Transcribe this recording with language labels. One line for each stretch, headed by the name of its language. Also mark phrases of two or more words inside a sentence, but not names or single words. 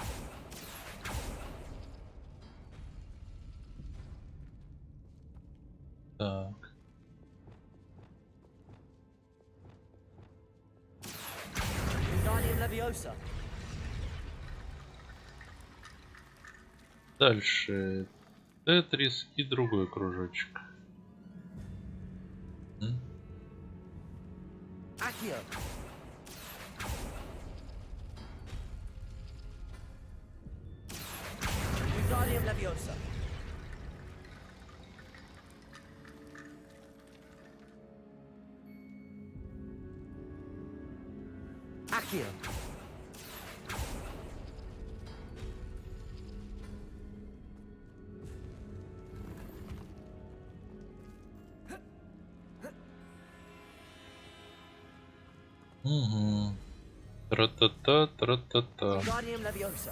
Russian: Так.
Latin: Wingardium Leviosa!
Russian: Дальше тетрис и другой кружочек. Accio!
Latin: Wingardium Leviosa!
Russian: Accio! Угу. Тра-та-та, тра-та-та.
Latin: Wingardium Leviosa!